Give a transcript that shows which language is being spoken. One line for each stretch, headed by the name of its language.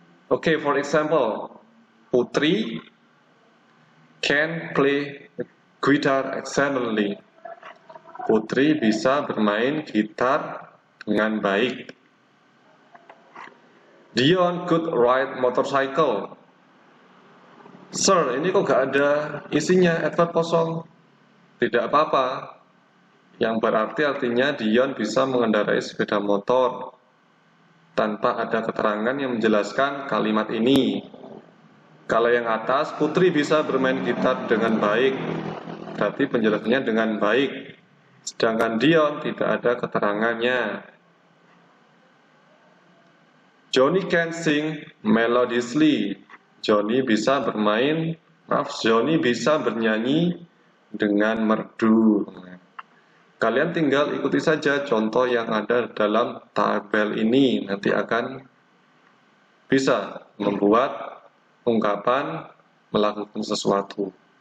English: Okay, for example, Putri can play guitar excellently.
Indonesian: Putri bisa bermain gitar dengan baik.
English: Dion could ride motorcycle.
Indonesian: Sir, ini kok gak ada isinya, adverb kosong. Tidak apa-apa. Yang berarti artinya Dion bisa mengendarai sepeda motor tanpa ada keterangan yang menjelaskan kalimat ini. Kalau yang atas, Putri bisa bermain gitar dengan baik, berarti penjelasannya dengan baik. Sedangkan Dion tidak ada keterangannya.
English: Johnny can sing melodiously.
Indonesian: Johnny bisa bernyanyi dengan merdu. Kalian tinggal ikuti saja contoh yang ada dalam tabel ini. Nanti akan bisa membuat ungkapan melakukan sesuatu.